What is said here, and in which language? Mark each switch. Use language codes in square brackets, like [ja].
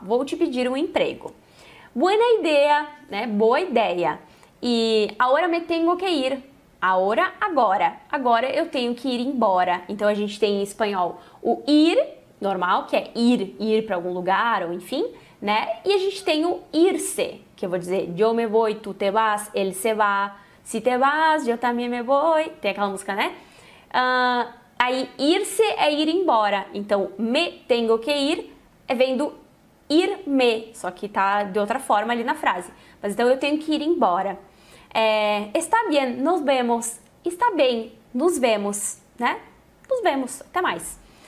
[pt] Vou te pedir um emprego. Buena ideia, né? Boa ideia. E agora me tenho que ir. Agora. Agora eu tenho que ir embora. Então a gente tem em espanhol o ir, normal, que é ir para algum lugar, ou enfim, né? E a gente tem o irse, que eu vou dizer, [es] yo me voy, tu te vas, él se va, si te vas, yo también me voy. [pt] Tem aquela música, né? Aí, ir-se é ir embora. Então, me tenho que ir vem do ir-me, só que tá de outra forma ali na frase. Mas então, eu tenho que ir embora. Está bem, nos vemos. Está bem, nos vemos, né? Nos vemos, até mais.